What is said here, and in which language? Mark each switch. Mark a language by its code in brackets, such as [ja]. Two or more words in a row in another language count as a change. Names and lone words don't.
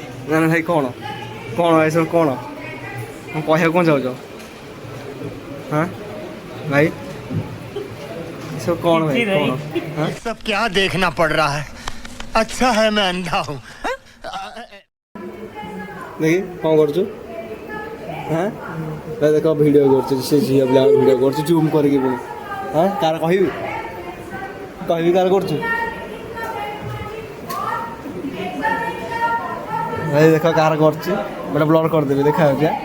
[or] ନା ନା ଭାଇ କ'ଣ କ'ଣ ଏସବୁ କ'ଣ କହିବାକୁ କ'ଣ ଚାହୁଁଛ ହଁ ଭାଇ ଏସବୁ କ'ଣ ଭାଇ କିଛି ନାହିଁ। କ'ଣ ହଁ [hi] सब क्या देखना पड़ रहा है अच्छा है मैं अंधा हूँ [or] ଦେଖି କ'ଣ କରୁଛୁ ହଁ ଭାଇ ଦେଖ ଭିଡ଼ିଓ କରୁଛୁ ସେ ଝିଅ ପିଲା ଭିଡ଼ିଓ କରୁଛୁ ଜୁମ୍ କରିକି ପୁଣି ହଁ କାହାର କହିବି କାହାର କରୁଛୁ ଭାଇ ଦେଖ କାହାର କରୁଛି ଗୋଟେ ବ୍ଲର୍ କରିଦେବି ଦେଖାଯାଉଛି